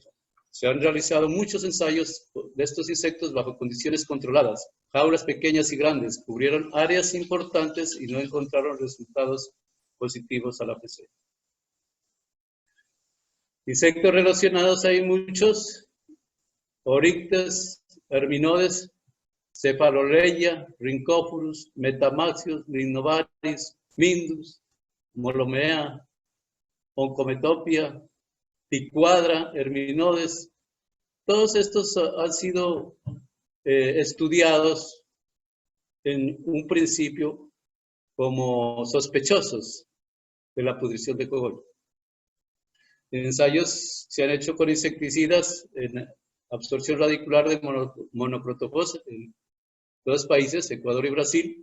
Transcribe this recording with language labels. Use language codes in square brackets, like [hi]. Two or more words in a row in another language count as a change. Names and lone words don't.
[es] Se han realizado muchos ensayos de estos insectos bajo condiciones controladas, jaulas pequeñas y grandes, cubrieron áreas importantes y no encontraron resultados positivos a la PC. Insectos relacionados hay muchos: Oryctes, Herminodes, Cephaloleia, Rhynchophorus, Metamaxius, Limnobaris, Mindus, Molomea, Oncometopia, Ticuadra, Herminodes. Todos estos han sido estudiados en un principio como sospechosos de la pudrición de cogollo. Ensayos se han hecho con insecticidas en absorción radicular de monocrotofos en 2 países, Ecuador y Brasil.